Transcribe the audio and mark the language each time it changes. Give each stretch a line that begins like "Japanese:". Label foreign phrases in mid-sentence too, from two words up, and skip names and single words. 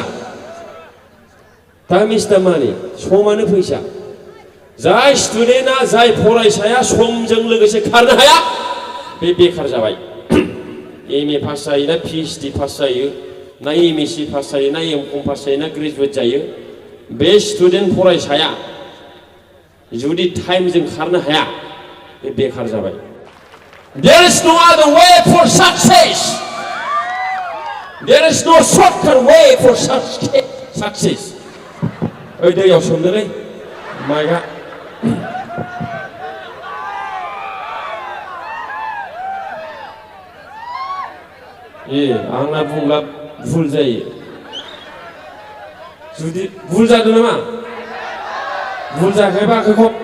English: time is the money
Bodo: समानो फैसा जाय स्टुडेन्टआ जाय फरायसाया समजों लोगोसे खारनो हाया बे बेखार जाबाय एम ए पास जायो ना PhD पास जायो ना MSc पास जायो ना M.Com पास जायो ना ग्रेजुवेट जायो बे स्टुडेन्ट फरायसाया जुदि टाइमजों खारनो हाया बे बेखार जाबाय
English: There is no other way for success There is no shortcut way for success
Bodo: ओइ दैयाव सोमदोलै माइकआ आंना बुंब्ला भुल जायो जुदि भुल जादों नामा भुल जायाखैबा आखाइखौ